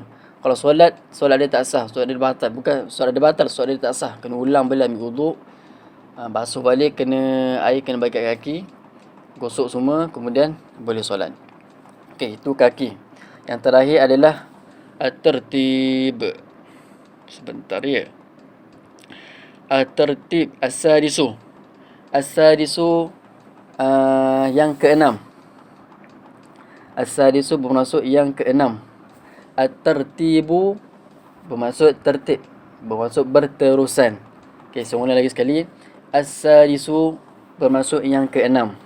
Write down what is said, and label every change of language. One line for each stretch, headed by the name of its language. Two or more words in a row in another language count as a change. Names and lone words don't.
Malay: Kalau solat dia tak sah, solat dia batal. Bukan solat dia batal, solat dia tak sah. Kena ulang balik ambil wuduk, basuh balik, air kena bagi kat kaki, gosok semua, kemudian boleh solat. Okey, itu kaki. Yang terakhir adalah at-tertib. Sebentar ya.
Arabic: الترتيب السادس.
Malay: As-sadisu yang keenam. As-sadisu bermaksud yang keenam. At-tertibu bermaksud tertib, bermaksud berterusan. Okey, saya ulang lagi sekali. As-sadisu bermaksud yang keenam.